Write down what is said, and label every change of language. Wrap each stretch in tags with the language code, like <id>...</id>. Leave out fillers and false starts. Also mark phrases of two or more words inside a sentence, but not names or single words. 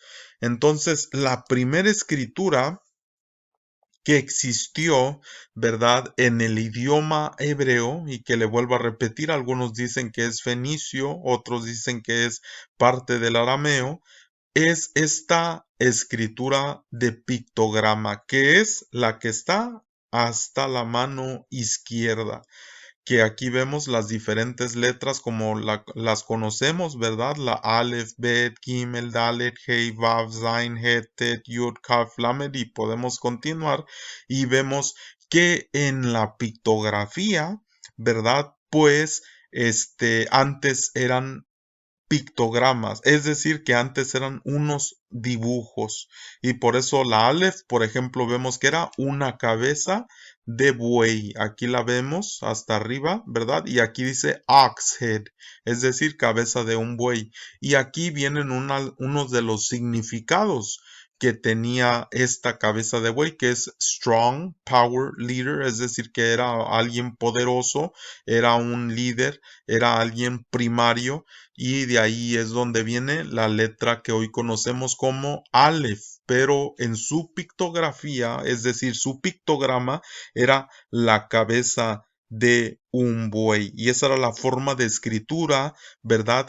<es>Entonces, la primera escritura que existió, ¿verdad?, en el idioma hebreo, y que le vuelvo a repetir, algunos dicen que es fenicio, otros dicen que es parte del arameo, es esta escritura de pictograma, que es la que está hasta la mano izquierda, que aquí vemos las diferentes letras como las conocemos, ¿verdad? La Aleph, Bet, Gimel, Dalet, Hei, Vav, Zain, Het, Tet, Yud, Kaf, Lamed, y podemos continuar y vemos que en la pictografía, ¿verdad? Pues antes eran pictogramas, es decir, que antes eran unos dibujos, y por eso la Aleph, por ejemplo, vemos que era una cabeza de buey. Aquí la vemos hasta arriba, ¿verdad? Y aquí dice</es> <en>ox head,</en> <es>es decir, cabeza de un buey. Y aquí vienen unos de los significados que tenía esta cabeza de buey, que es</es> <en>strong, power, leader,</en> <es>es decir, que era alguien poderoso, era un líder, era alguien primario, y de ahí es donde viene la letra que hoy conocemos como Aleph, pero en su pictografía, es decir, su pictograma era la cabeza de un buey, y esa era la forma de escritura, ¿verdad?</es>